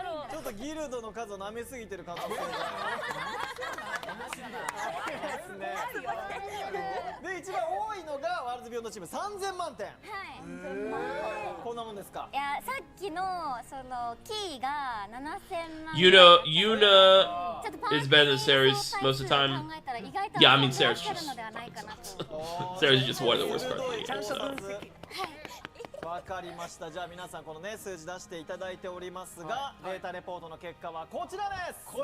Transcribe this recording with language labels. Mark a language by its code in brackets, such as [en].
[ja] ちょっとギルドの数を舐めすぎてる可能性がありますね。で一番多いのがワールドビヨンドチーム3000万点。こんなもんですか。いやさっきのそのキーが7000万。 [en] Yuna is better than Ceres most of the time. Yeah, I mean Ceres just Ceres is just one of the worst cards in the game. So. [ja] わかりました。じゃあ皆さんこのね数字出していただいておりますが、データレポートの結果はこちらです。